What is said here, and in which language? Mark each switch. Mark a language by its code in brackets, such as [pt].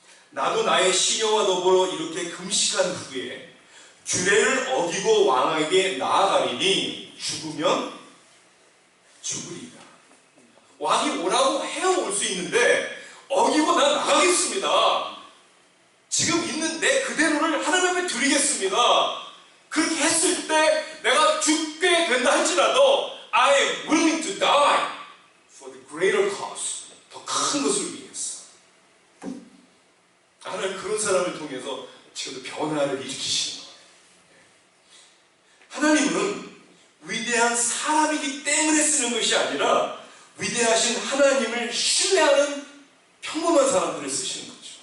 [ko] 나도 나의 시녀와 더불어 이렇게 금식한 후에 규례를 어기고 왕에게 나아가리니 죽으면 죽으리라. 왕이 오라고 해야 올 수 있는데 어기고 난 나가겠습니다. 지금 있는 내 그대로를 하나님 앞에 드리겠습니다. 그렇게 했을 때 내가 죽게 된다 할지라도 [en] I am willing to die for the greater cause. [ko] 더 큰 것을 위해서. 하나님 그런 사람을 통해서 지금도 변화를 일으키시는 거예요. 하나님은 위대한 사람이기 때문에 쓰는 것이 아니라 위대하신 하나님을 신뢰하는 평범한 사람들을 쓰시는 거죠.